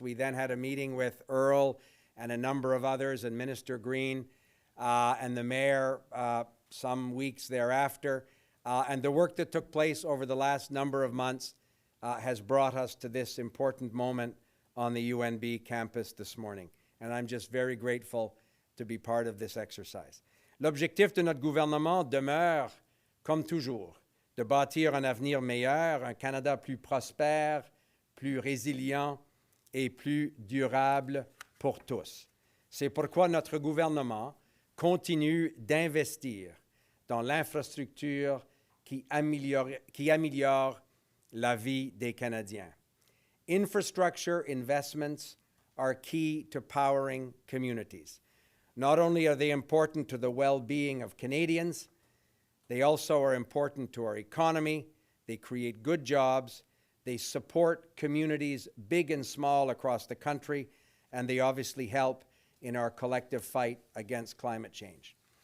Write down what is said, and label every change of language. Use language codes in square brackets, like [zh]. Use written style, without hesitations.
[en] We then had a meeting with Earl and a number of others, and Minister Green and the Mayor some weeks thereafter. And the work that took place over the last number of months has brought us to this important moment on the UNB campus this morning. And I'm just very grateful to be part of this exercise. [fr] L'objectif de notre gouvernement demeure, comme toujours, de bâtir un avenir meilleur, un Canada plus prospère, plus résilient et plus durable pour tous. C'est pourquoi notre gouvernement continue d'investir dans l'infrastructure qui améliore la vie des Canadiens. [en] Infrastructure investments are key to powering communities. Not only are they important to the well-being of Canadians, they also are important to our economy. They create good jobs. They support communities big and small across the country, and they obviously help in our collective fight against climate change.